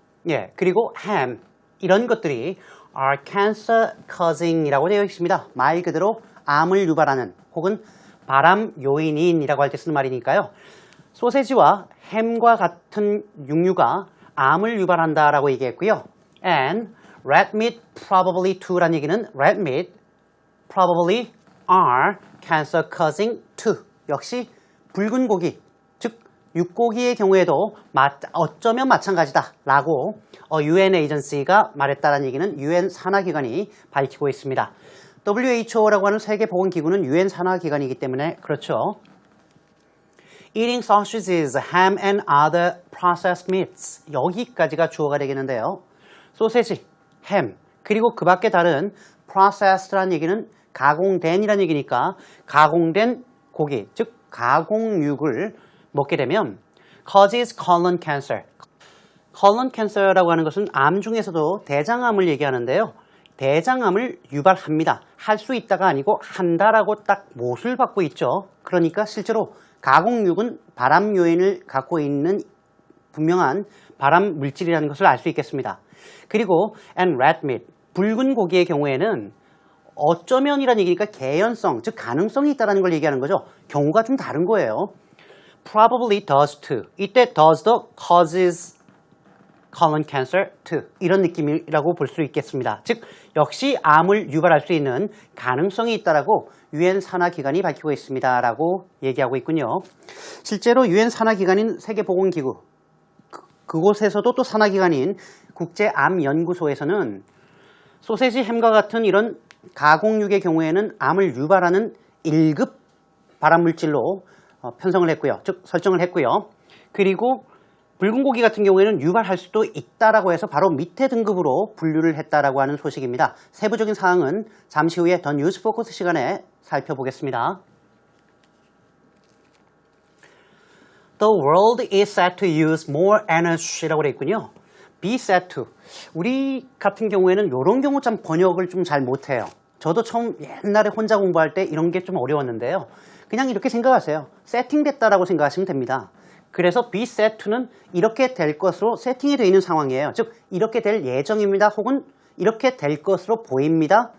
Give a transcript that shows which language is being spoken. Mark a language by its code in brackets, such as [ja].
[ko] 예, 그리고 ham 이런 것들이 [en] are cancer causing [ko] 이라고 되어 있습니다. 말 그대로 암을 유발하는 혹은 발암 요인이라고 할 때 쓰는 말이니까요. 소세지와 햄과 같은 육류가 암을 유발한다라고 얘기했고요. [en] And red meat probably too [ko] 라는 얘기는 [en] red meat probably are cancer causing too. [ko] 역시 붉은 고기, 즉 육고기의 경우에도 어쩌면 마찬가지다 라고 UN 에이전시가 말했다는 얘기는 UN 산하기관이 밝히고 있습니다. WHO라고 하는 세계보건기구는 UN 산하기관이기 때문에 그렇죠. [en] Eating sausages, ham and other processed meats. [ko] 여기까지가 주어가 되겠는데요. 소세지, 햄, 그리고 그 밖에 다른 processed라는 얘기는 가공된이라는 얘기니까 가공된 고기, 즉 가공육을 먹게 되면 [en] causes colon cancer. [ko] colon cancer라고 하는 것은 암 중에서도 대장암을 얘기하는데요. 대장암을 유발합니다. 할 수 있다가 아니고 한다라고 딱 못을 받고 있죠. 그러니까 실제로 가공육은 발암 요인을 갖고 있는 분명한 발암 물질이라는 것을 알 수 있겠습니다. 그리고 [en] and red meat, [ko] 붉은 고기의 경우에는 어쩌면이라는 얘기니까 개연성, 즉 가능성이 있다는 걸 얘기하는 거죠. 경우가 좀 다른 거예요. [en] Probably does too. 이때 does도 causes colon cancer too. [ko] 이런 느낌이라고 볼 수 있겠습니다. 즉 역시 암을 유발할 수 있는 가능성이 있다라고 UN 산하기관이 밝히고 있습니다라고 얘기하고 있군요. 실제로 UN 산하기관인 세계보건기구 그곳에서도 또 산하기관인 국제암연구소에서는 소세지, 햄과 같은 이런 가공육의 경우에는 암을 유발하는 1급 발암물질로 편성을 했고요. 즉 설정을 했고요. 그리고 붉은 고기 같은 경우에는 유발할 수도 있다라고 해서 바로 밑에 등급으로 분류를 했다라고 하는 소식입니다. 세부적인 사항은 잠시 후에 더 뉴스 포커스 시간에 살펴보겠습니다. [en] The world is set to use more energy [ko] 라고 되어 있군요. [en] be set to. [ko] 우리 같은 경우에는 이런 경우 참 번역을 좀 잘 못해요. 저도 처음 옛날에 혼자 공부할 때 이런 게 좀 어려웠는데요. 그냥 이렇게 생각하세요. 세팅됐다라고 생각하시면 됩니다. 그래서 be set to는 이렇게 될 것으로 세팅이 되어 있는 상황이에요. 즉 이렇게 될 예정입니다. 혹은 이렇게 될 것으로 보입니다.